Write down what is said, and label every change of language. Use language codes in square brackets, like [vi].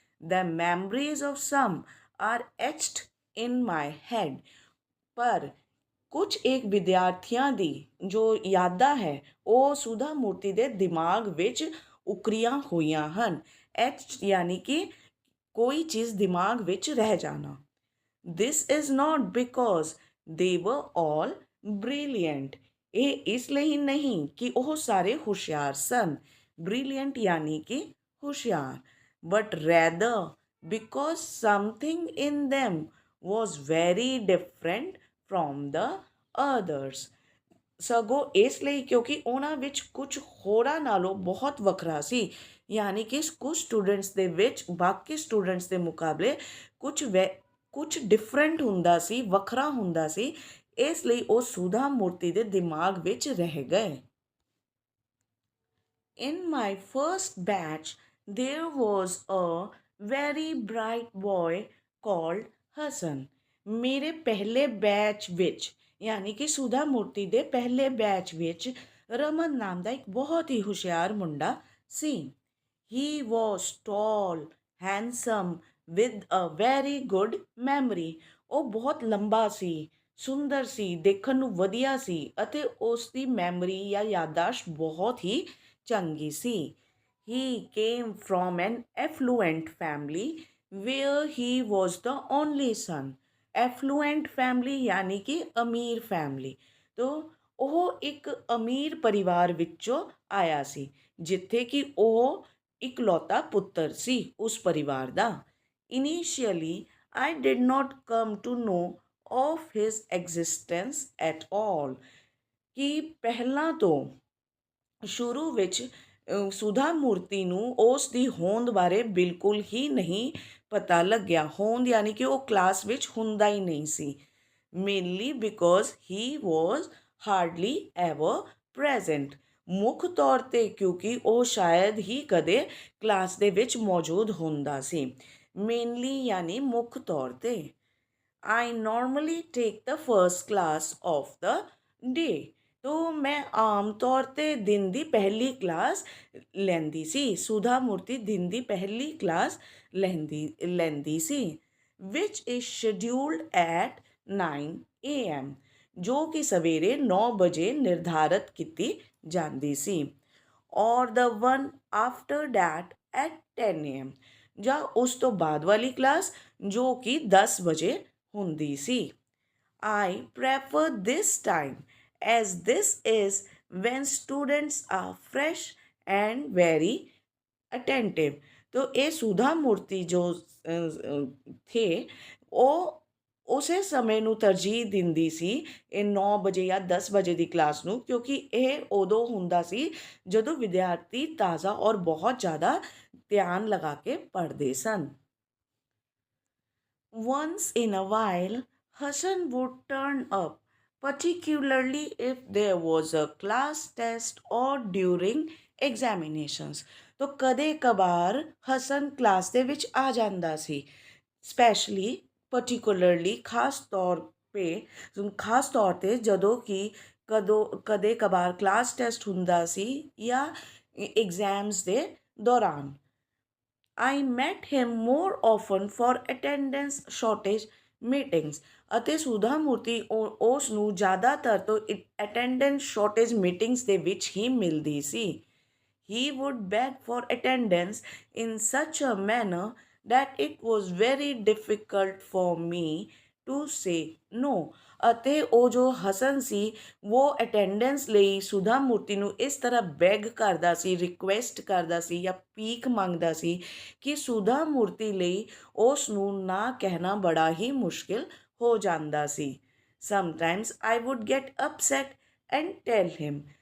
[en] The memories of some are etched in my head। [pa] ਪਰ ਕੁਝ ਇੱਕ ਵਿਦਿਆਰਥੀਆਂ ਦੀ ਜੋ ਯਾਦਾਂ ਹੈ ਉਹ ਸੁਧਾ ਮੂਰਤੀ ਦੇ ਦਿਮਾਗ ਵਿੱਚ ਉਕਰੀਆਂ ਹੋਈਆਂ ਹਨ। ਐਚ ਯਾਨੀ ਕਿ ਕੋਈ ਚੀਜ਼ ਦਿਮਾਗ ਵਿੱਚ ਰਹਿ ਜਾਣਾ। [en] This is not because they were all brilliant। [pa] ਇਹ ਇਸ ਲਈ ਨਹੀਂ ਕਿ ਉਹ ਸਾਰੇ ਹੁਸ਼ਿਆਰ ਸਨ, ਬ੍ਰਿਲੀਅੰਟ ਯਾਨੀ ਕਿ ਹੁਸ਼ਿਆਰ, [en] but rather because something in them was very different from the others। [pa] ਸਗੋਂ ਇਸ ਲਈ ਕਿਉਂਕਿ ਉਹਨਾਂ ਵਿੱਚ ਕੁਝ ਹੋਰਾਂ ਨਾਲੋਂ ਬਹੁਤ ਵੱਖਰਾ ਸੀ। ਯਾਨੀ ਕਿ ਕੁਝ ਸਟੂਡੈਂਟਸ ਦੇ ਵਿੱਚ ਬਾਕੀ ਸਟੂਡੈਂਟਸ ਦੇ ਮੁਕਾਬਲੇ ਕੁਝ ਡਿਫਰੈਂਟ ਹੁੰਦਾ ਸੀ, ਵੱਖਰਾ ਹੁੰਦਾ ਸੀ। ਇਸ ਲਈ ਉਹ ਸੁਧਾ ਮੂਰਤੀ ਦੇ ਦਿਮਾਗ ਵਿੱਚ ਰਹਿ ਗਏ। [en] In my first batch, there was a very bright boy called Hassan. [pa] ਮੇਰੇ ਪਹਿਲੇ ਬੈਚ ਵਿੱਚ ਯਾਨੀ ਕਿ ਸੁਧਾ ਮੂਰਤੀ ਦੇ ਪਹਿਲੇ ਬੈਚ ਵਿੱਚ ਰਮਨ ਨਾਮ ਦਾ ਇੱਕ ਬਹੁਤ ਹੀ ਹੁਸ਼ਿਆਰ ਮੁੰਡਾ ਸੀ। [en] He was tall, handsome, with a very good memory. [pa] ਉਹ ਬਹੁਤ ਲੰਬਾ ਸੀ, ਸੁੰਦਰ ਸੀ, ਦੇਖਣ ਨੂੰ ਵਧੀਆ ਸੀ ਅਤੇ ਉਸ ਦੀ ਮੈਮਰੀ ਜਾਂ ਯਾਦਾਸ਼ਤ ਬਹੁਤ ਹੀ ਚੰਗੀ ਸੀ। [en] He came from an affluent family where he was the only son. [hi] Affluent family यानी कि अमीर फैमिली। [pa] तो ਉਹ ਇੱਕ ਅਮੀਰ ਪਰਿਵਾਰ ਵਿੱਚੋਂ ਆਇਆ ਸੀ ਜਿੱਥੇ ਕਿ ਉਹ ਇਕਲੌਤਾ ਪੁੱਤਰ ਸੀ ਉਸ ਪਰਿਵਾਰ ਦਾ। [en] Initially, I did not come to know of his existence at all। [pa] ਕਿ ਪਹਿਲਾਂ ਤੋਂ ਸ਼ੁਰੂ ਵਿੱਚ ਸੁਧਾ ਮੂਰਤੀ ਨੂੰ ਉਸ ਦੀ ਹੋਂਦ ਬਾਰੇ ਬਿਲਕੁਲ ਹੀ ਨਹੀਂ ਪਤਾ ਲੱਗਿਆ। ਹੋਂਦ ਯਾਨੀ ਕਿ ਉਹ ਕਲਾਸ ਵਿੱਚ ਹੁੰਦਾ ਹੀ ਨਹੀਂ ਸੀ। [en] Mainly because he was hardly ever present. [pa] ਮੁੱਖ ਤੌਰ 'ਤੇ ਕਿਉਂਕਿ ਉਹ ਸ਼ਾਇਦ ਹੀ ਕਦੇ ਕਲਾਸ ਦੇ ਵਿੱਚ ਮੌਜੂਦ ਹੁੰਦਾ ਸੀ। ਮੇਨਲੀ ਯਾਨੀ ਮੁੱਖ ਤੌਰ 'ਤੇ। [en] I normally take the first class of the day। [hi] तो मैं [pa] ਆਮ ਤੌਰ 'ਤੇ ਦਿਨ ਦੀ ਪਹਿਲੀ ਕਲਾਸ ਲੈਂਦੀ ਸੀ। ਸੁਧਾ ਮੂਰਤੀ ਦਿਨ ਦੀ ਪਹਿਲੀ ਕਲਾਸ ਲੈਂਦੀ ਸੀ [en] which is scheduled at 9 AM, [pa] ਜੋ ਕਿ ਸਵੇਰੇ 9 ਵਜੇ ਨਿਰਧਾਰਤ ਕੀਤੀ ਜਾਂਦੀ ਸੀ। ਔਰ [en] the one after that at 10 AM, [pa] ਜਾਂ ਉਸ ਤੋਂ ਬਾਅਦ ਵਾਲੀ ਕਲਾਸ ਜੋ ਕਿ 10 ਵਜੇ ਹੁੰਦੀ ਸੀ। [en] I prefer this time as this is when students are fresh and very attentive। [pa] तो ਇਹ ਸੁਧਾ ਮੂਰਤੀ ਜੋ ਥੇ ਉਹ ਉਸੇ ਸਮੇਂ ਨੂੰ ਤਰਜੀਹ ਦਿੰਦੀ ਸੀ ਇਹ 9 ਵਜੇ ਜਾਂ 10 ਵਜੇ ਦੀ ਕਲਾਸ ਨੂੰ ਕਿਉਂਕਿ ਇਹ ਉਦੋਂ ਹੁੰਦਾ ਸੀ ਜਦੋਂ ਵਿਦਿਆਰਥੀ ਤਾਜ਼ਾ ਔਰ ਬਹੁਤ ਜ਼ਿਆਦਾ ਧਿਆਨ ਲਗਾ ਕੇ ਪੜ੍ਹਦੇ ਸਨ। [en] Once in a while, Hassan would turn up, particularly if there was a class test or during examinations। [pa] तो ਕਦੇ ਕਬਾਰ ਹਸਨ ਕਲਾਸ ਦੇ ਵਿੱਚ ਆ ਜਾਂਦਾ ਸੀ। ਸਪੈਸ਼ਲੀ ਪਰਟੀਕੂਲਰਲੀ ਖਾਸ ਤੌਰ 'ਤੇ ਜਦੋਂ ਕਿ ਕਦੇ ਕਬਾਰ ਕਲਾਸ ਟੈਸਟ ਹੁੰਦਾ ਸੀ ਜਾਂ ਐਗਜ਼ਾਮਸ ਦੇ ਦੌਰਾਨ। [en] I met him more often for attendance shortage meetings। [pa] ਅਤੇ ਸੁਧਾ ਮੂਰਤੀ ਉਸ ਨੂੰ ਜ਼ਿਆਦਾਤਰ ਤੋਂ ਅਟੈਂਡੈਂਸ ਸ਼ਾਰਟੇਜ ਮੀਟਿੰਗਸ ਦੇ ਵਿੱਚ ਹੀ ਮਿਲਦੀ ਸੀ। [en] He would beg for attendance in such a manner that it was very difficult for me to say no। [pa] ਅਤੇ ਉਹ ਜੋ ਹਸਨ ਸੀ ਉਹ ਅਟੈਂਡੈਂਸ ਲਈ ਸੁਧਾ ਮੂਰਤੀ ਨੂੰ ਇਸ ਤਰ੍ਹਾਂ ਬੈਗ ਕਰਦਾ ਸੀ, ਰਿਕੁਐਸਟ ਕਰਦਾ ਸੀ ਜਾਂ ਭੀਖ ਮੰਗਦਾ ਸੀ ਕਿ ਸੁਧਾ ਮੂਰਤੀ ਲਈ ਉਸ ਨੂੰ ਨਾ ਕਹਿਣਾ ਬੜਾ ਹੀ ਮੁਸ਼ਕਿਲ ਹੋ ਜਾਂਦਾ ਸੀ। [en] Sometimes I would get upset and tell him.